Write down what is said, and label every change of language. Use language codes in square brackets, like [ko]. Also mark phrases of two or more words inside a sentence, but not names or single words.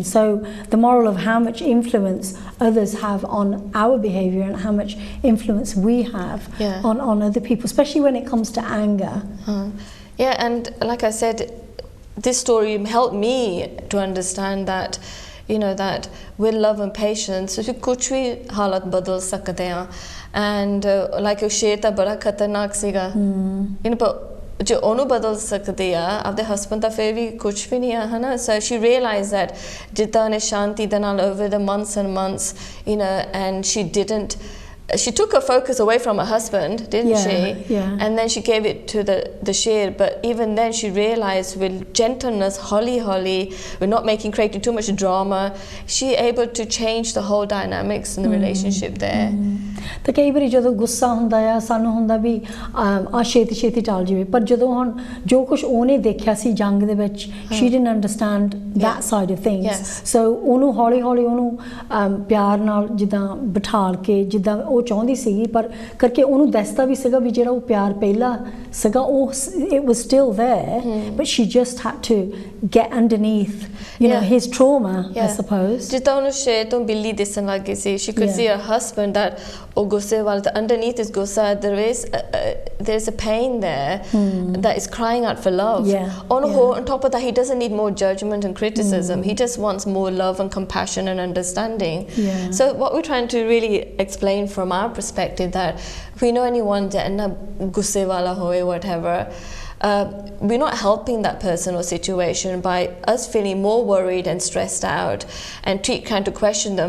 [en] So the moral of how much influence others have on our behavior and how much influence we have on other people, especially when it comes to anger. Yeah, and like I said, this story helped me to understand that that with love and patience [pa] ਅਸੀਂ ਕੁਝ ਵੀ ਹਾਲਤ ਬਦਲ ਸਕਦੇ ਹਾਂ. [en] And like [pa] ਉਹ ਸ਼ੇਰ ਤਾਂ ਬੜਾ ਖਤਰਨਾਕ ਸੀਗਾ, ਪਰ ਜੇ ਉਹਨੂੰ ਬਦਲ ਸਕਦੀ ਆ ਆਪਦੇ ਹਸਬੈਂਡ ਤਾਂ ਫਿਰ ਵੀ ਕੁਝ ਵੀ ਨਹੀਂ ਆ, ਹਨਾ. [en] So she realized that [pa] ਜਿੱਦਾਂ ਉਹਨੇ ਸ਼ਾਂਤੀ ਦੇ ਨਾਲ [en] over the months and months, and she took her focus away from her husband, didn't she? Yeah. And then she gave it to the sher. But even then she realized with gentleness, holly, we're not creating too much drama, she able to change the whole dynamics in the relationship there. [pa] ਤਾਂ ਕਈ ਵਾਰੀ ਜਦੋਂ ਗੁੱਸਾ ਹੁੰਦਾ ਆ ਸਾਨੂੰ ਹੁੰਦਾ ਵੀ ਆ ਛੇਤੀ ਟਾਲ ਜਾਵੇ, ਪਰ ਜਦੋਂ ਹੁਣ ਜੋ ਕੁਝ ਉਹਨੇ ਦੇਖਿਆ ਸੀ ਜੰਗ ਦੇ ਵਿੱਚ [en] she didn't understand that side of things. [pa] So ਉਹਨੂੰ ਹੌਲੀ ਉਹਨੂੰ ਪਿਆਰ ਨਾਲ ਜਿੱਦਾਂ ਬਿਠਾਲ ਕੇ ਜਿੱਦਾਂ ਉਹ ਚਾਹੁੰਦੀ ਸੀਗੀ, ਪਰ ਕਰਕੇ ਉਹਨੂੰ ਦੱਸਦਾ ਵੀ ਸੀਗਾ ਵੀ ਜਿਹੜਾ ਉਹ ਪਿਆਰ ਪਹਿਲਾਂ ਸੀਗਾ ਉਹ [en] it was still there, but she just had to get underneath his trauma, I suppose. [pa] ਜਿੱਦਾਂ ਉਹਨੂੰ ਸ਼ੇਰ ਤੋਂ ਬਿੱਲੀ ਦਿਸਣ ਲੱਗ ਗਈ ਸੀ, [en] she could see her husband that [pa] ਉਹ ਗੁੱਸੇ ਵਾਲਾ, [en] underneath his ਗੁੱਸਾ there's a pain there that is crying out for love. On top of that, he doesn't need more judgment and criticism, he just wants more love and compassion and understanding. So what we're trying to really explain from our perspective, that if we know anyone that [pa] ਨਾ ਗੁੱਸੇ ਵਾਲਾ ਹੋਏ, [en] whatever, we're not helping that person or situation by us feeling more worried and stressed out and trying to question them.